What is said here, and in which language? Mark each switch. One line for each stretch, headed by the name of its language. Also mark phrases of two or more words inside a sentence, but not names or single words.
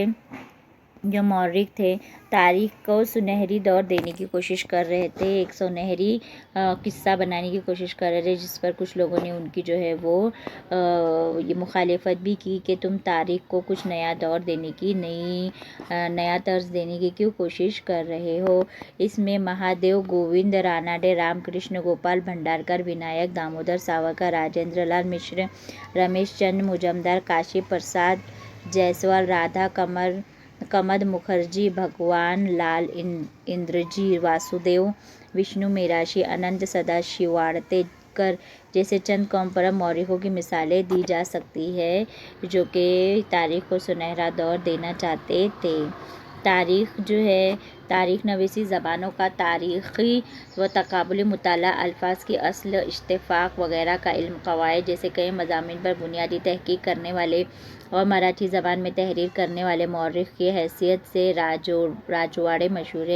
Urdu: جو مورخ تھے، تاریخ کو سنہری دور دینے کی کوشش کر رہے تھے، ایک سنہری قصہ بنانے کی کوشش کر رہے تھے، جس پر کچھ لوگوں نے ان کی جو ہے وہ یہ مخالفت بھی کی کہ تم تاریخ کو کچھ نیا دور دینے کی، نیا طرز دینے کی کیوں کوشش کر رہے ہو۔ اس میں مہادیو گووند راناڈے، رام کرشن گوپال بھنڈارکر، ونائک دامودر ساورکر، راجندر لال مشر، رمیش چندر مجمدار، کاشی پرساد جیسوال، رادھا کمد مکھرجی، بھگوان لال اندرجی واسودیو، وشنو میراشی، اننت سدا شیواڑتےکر جیسے چند قوم پرست مورخوں کی مثالیں دی جا سکتی ہے جو کہ تاریخ کو سنہرا دور دینا چاہتے تھے۔ تاریخ جو ہے، تاریخ نویسی زبانوں کا تاریخی و تقابلی مطالعہ، الفاظ کی اصل، اشتقاق وغیرہ کا علم، قواعد جیسے کئی مضامین پر بنیادی تحقیق کرنے والے اور مراٹھی زبان میں تحریر کرنے والے مورخ کی حیثیت سے راجواڑے مشہور ہے۔